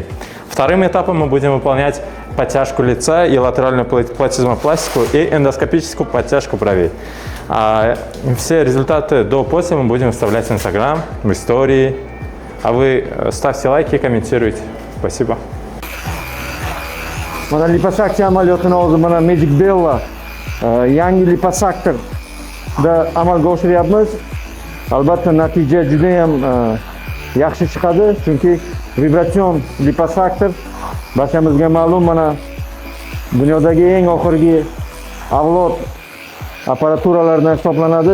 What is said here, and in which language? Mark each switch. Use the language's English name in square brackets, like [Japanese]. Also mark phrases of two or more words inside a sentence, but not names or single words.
[Russian] Вторым этапом мы будем выполнять подтяжку лица и латеральную платизмопластику и эндоскопическую подтяжку бровей. Все результаты до-после мы будем выставлять в Instagram, в истории. А вы ставьте лайки и комментируйте. Спасибо. [Uzbek] Mana liposaksiya amaliyotini hozir mana Magic Bella yangi liposaktorda amalga oshiryapmiz. Albatta natija juda ham yaxshi chiqadi, chunki vibratsion liposaktor barchamizga ma'lum, mana dunyodagi eng oxirgi avlod apparaturalaridan hisoblanadi.